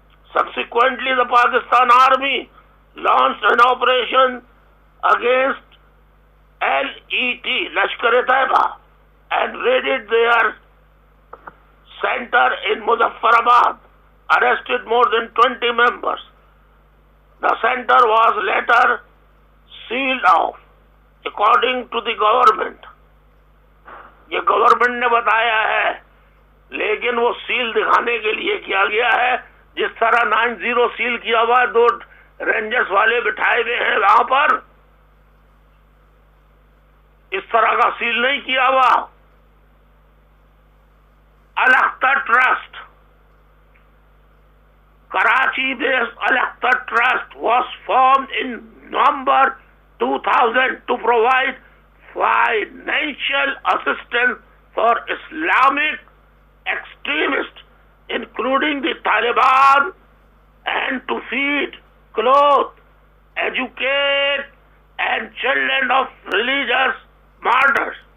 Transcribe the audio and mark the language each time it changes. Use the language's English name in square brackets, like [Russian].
[English] Subsequently, the Pakistan Army launched an operation against LET, Lashkar-e-Taiba, and raided their center in Muzaffarabad, arrested more than 20 members. The center was later sealed off, according to the government. [Urdu] یہ government نے بتایا ہے، لیکن وہ cell دکھانے کے لیے کیا گیا ہے، جس طرح 90 سیل کیا ہوا ہے، 2 رینجرز والے بٹھائے ہوئے ہیں وہاں پر، اس طرح کا سیل نہیں کیا ہوا. [English] Al-Akhtar Trust, Karachi-based Al-Akhtar Trust was formed in November 2000 to provide financial assistance for Islamic extremists, including the Taliban, and to feed, clothe, educate, and children of religious martyrs.